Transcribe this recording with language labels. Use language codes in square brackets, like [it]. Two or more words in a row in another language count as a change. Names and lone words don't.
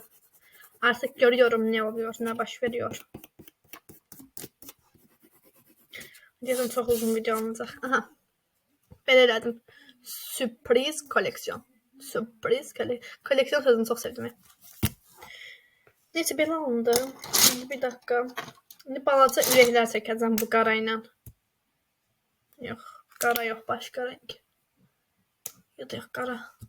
[az] Artıq görüyorum nə oluyor, nə baş veriyor. Deyəsən çox uzun video olacaq. Aha. Belə elədim. Sürpriz koleksiyon. Sürpriz koleksiyon sözünü çox sevdim. [tr] Neyse, [az] belə alındı. [tr] Şimdi bir dakika. [az] Şimdi balaca ürəklər çəkəcəm bu qara ilə. Yox, qara yox, başqa renk. Ya da yox, qara.